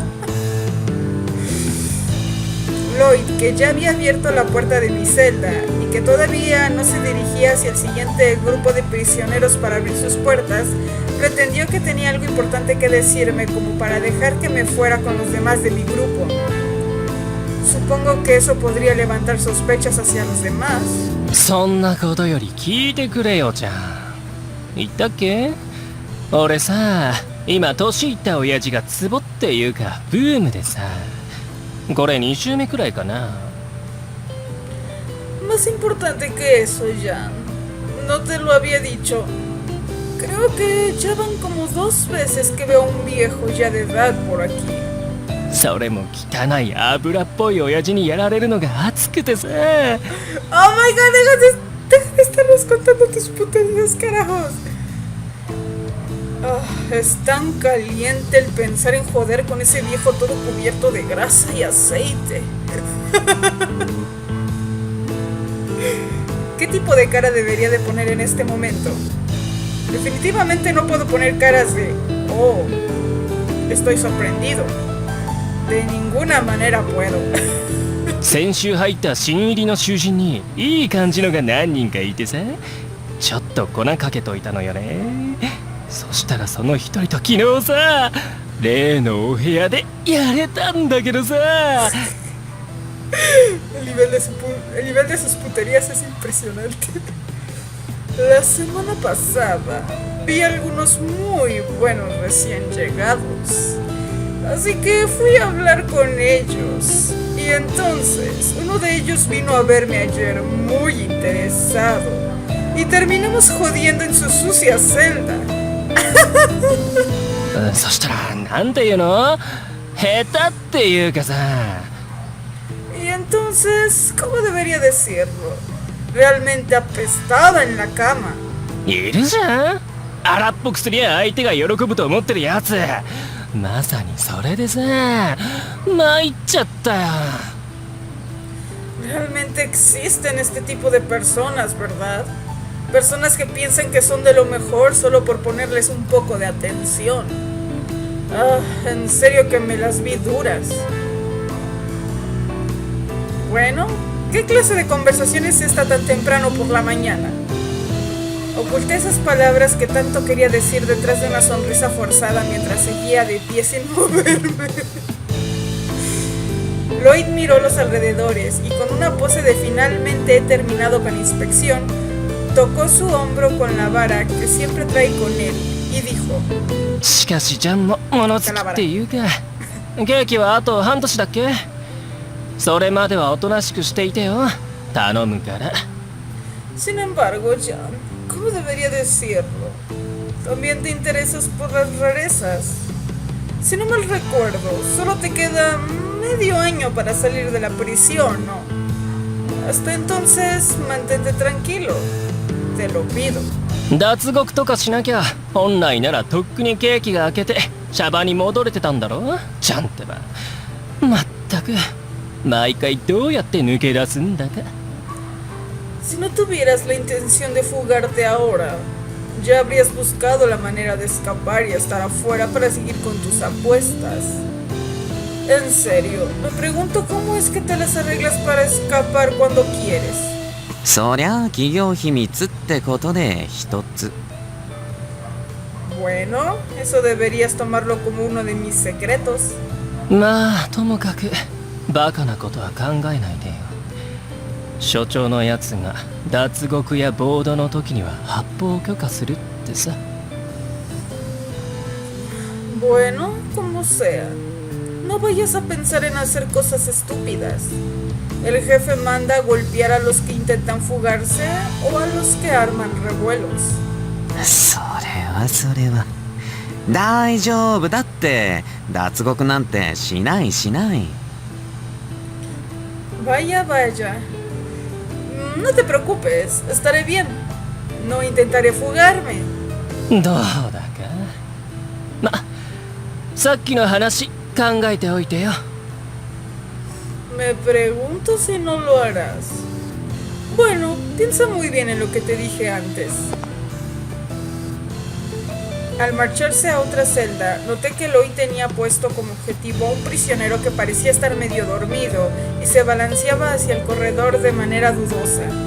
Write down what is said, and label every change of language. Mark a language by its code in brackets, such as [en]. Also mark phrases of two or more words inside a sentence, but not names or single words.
[es] Lloyd, que ya había abierto la puerta de mi celda y que todavía no se dirigía hacia el siguiente grupo de prisioneros para abrir sus puertas, pretendió que tenía algo importante que decirme como para dejar que me fuera con los demás de mi grupo. Supongo que eso podría levantar sospechas hacia los demás. [ja] そんなことより聞いてくれよちゃん。言ったっけ？俺さ、今年いった親父がツボっていうかブームでさ、これ2週目くらいかな。 [es] Más importante que eso, Jan. No te lo había dicho. Creo que ya van como 2 veces que veo a un viejo ya de edad por aquí. [ja] それも汚い油っぽい親父にやられるのが熱くてさ。 [en] Oh my god, [es] deja de estarnos contando tus puterías, carajos. Es tan caliente el pensar en joder con ese viejo todo cubierto de grasa y aceite. ¿Qué tipo de cara debería de poner en este momento? Definitivamente no puedo poner caras de oh, estoy sorprendido. De ninguna manera puedo. [ja] 先週入った新入りの囚人にいい感じのが何人かいてさ、ちょっと粉かけといたのよね。そしたらその一人と昨日さ、例のお部屋でやれたんだけどさ。 [es] El nivel de sus puterías es impresionante. La semana pasada vi algunos muy buenos recién llegados. Así que fui a hablar con ellos. Y entonces, uno de ellos vino a verme ayer muy interesado. Y terminamos jodiendo en su sucia celda. [ja] そしたらなんていうの？下手っていうかさ。 [es] Y entonces, ¿cómo debería decirlo? Realmente apestaba en la cama. [ja] いるじゃん？荒っぽくすりゃ相手が喜ぶと思ってるやつ。まさにそれでさ、参っちゃったよ。 [es] Realmente existen este tipo de personas, ¿verdad? Personas que piensan que son de lo mejor solo por ponerles un poco de atención. En serio que me las vi duras. Bueno, ¿qué clase de conversación es esta tan temprano por la mañana? Oculté esas palabras que tanto quería decir detrás de una sonrisa forzada mientras seguía de pie sin moverme. Lloyd miró los alrededores y con una pose de finalmente he terminado con la inspección, tocó su hombro con la vara que siempre trae con él y dijo: [ja] しかしジャンも物好きっていうか、ケーキはあと半年だっけ？それまではおとなしくしていてよ。頼むから。 [es] Sin embargo, Jan, ¿cómo debería decirlo? También te interesas por las rarezas. Si no mal recuerdo, solo te queda medio año para salir de la prisión, ¿no? Hasta entonces, mantente tranquilo. Te lo pido. [ja] 脱獄とかしなきゃ本来ならとっくにケーキが開けてシャバに戻れてたんだろ？ちゃんってば。まったく毎回どうやって抜け出すんだか。 [es] Si no tuvieras la intención de fugarte ahora, ya habrías buscado la manera de escapar y estar afuera para seguir con tus apuestas. En serio, me pregunto cómo es que te las arreglas para escapar cuando quieres. [ja] そりゃ企業秘密ってことで一つ。 [es] Bueno, eso deberías tomarlo como uno de mis secretos. [ja] まあともかくバカなことは考えないでよ。所長のやつが脱獄や暴動の時には発砲を許可するってさ。 [es] Bueno, como sea. No vayas a pensar en hacer cosas estúpidas. El jefe manda a golpear a los que intentan fugarse o a los que arman revuelos. [ja] それは大丈夫だって。脱獄なんてしない。 [es] Vaya, vaya. No te preocupes, estaré bien. No intentaré fugarme. [ja] どうだか。ま、さっきの話考えておいてよ。 [es] Me pregunto si no lo harás. Bueno, piensa muy bien en lo que te dije antes. Al marcharse a otra celda, noté que Eloy tenía puesto como objetivo a un prisionero que parecía estar medio dormido y se balanceaba hacia el corredor de manera dudosa.